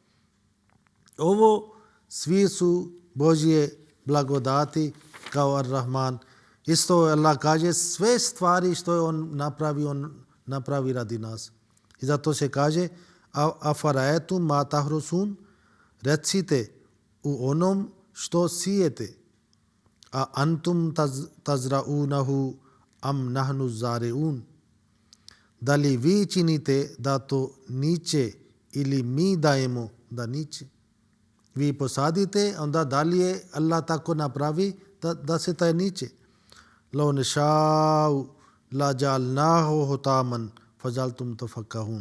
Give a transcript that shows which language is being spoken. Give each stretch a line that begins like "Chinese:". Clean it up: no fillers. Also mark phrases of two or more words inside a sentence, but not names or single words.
Bosnian: Ovo svi su Božje blagodati kao Ar-Rahman. Isto Allah kaže sve stvari što je on napravi radi nas. I zato se kaže
Arabic: أفرأيتم ما تحرثون,
Bosnian: recite u onom što sijete.
Arabic: أأنتم تزرعونه أم نحن الزارعون.
Bosnian: Da li vi činite da to niče ili mi dajemo da niče? Vi posadite, onda dalje Allah tako napravi da se taj niče.
Arabic: لو نشاء لجعلناه حطاما فظلتم تفكهون.